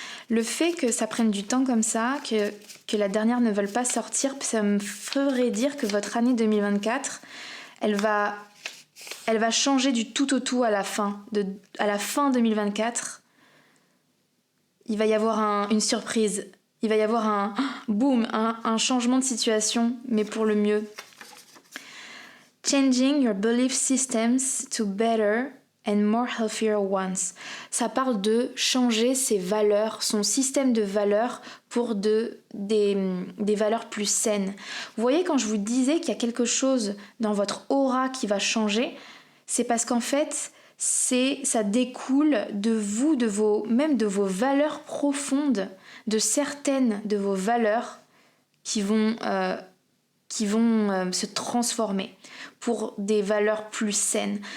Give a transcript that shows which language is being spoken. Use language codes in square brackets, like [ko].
[fr] Le fait que ça prenne du temps comme ça, que la dernière ne veuille pas sortir, ça me ferait dire que votre année 2024, elle va changer du tout au tout à la fin. À la fin 2024, il va y avoir une surprise. Il va y avoir un changement de situation, mais pour le mieux. [en] Changing your belief systems to better and more healthier ones. [fr] Ça parle de changer ses valeurs, son système de valeurs pour des valeurs plus saines. Vous voyez, quand je vous disais qu'il y a quelque chose dans votre aura qui va changer, c'est parce qu'en fait, ça découle de vous, même de vos valeurs profondes, de certaines de vos valeurs qui vont se transformer pour des valeurs plus saines.